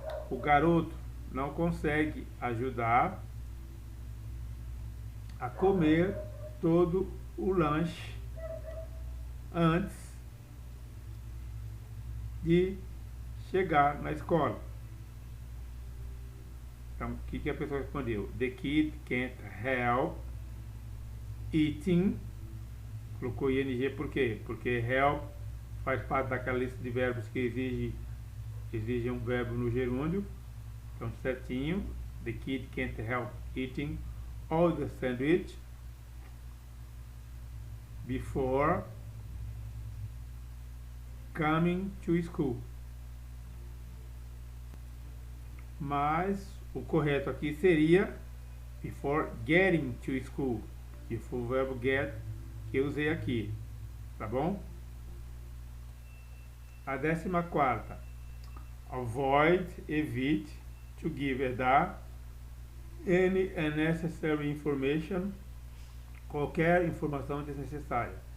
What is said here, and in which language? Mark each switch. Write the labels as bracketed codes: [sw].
[pt] O garoto não consegue ajudar a comer todo o lanche antes de chegar na escola. Então, o que a pessoa respondeu? [en] The kid can't help eating. [pt] Colocou ing por quê? Porque help faz parte daquela lista de verbos que exige um verbo no gerúndio. Então, certinho. [en] The kid can't help eating all the sandwich before coming to school. [pt] Mas o correto aqui seria [en] before getting to school, [pt] que foi o verbo get que eu usei aqui, tá bom? A 14ª, avoid, evite, [en] to give, [pt] é dar, [en] any unnecessary information, [pt] qualquer informação desnecessária.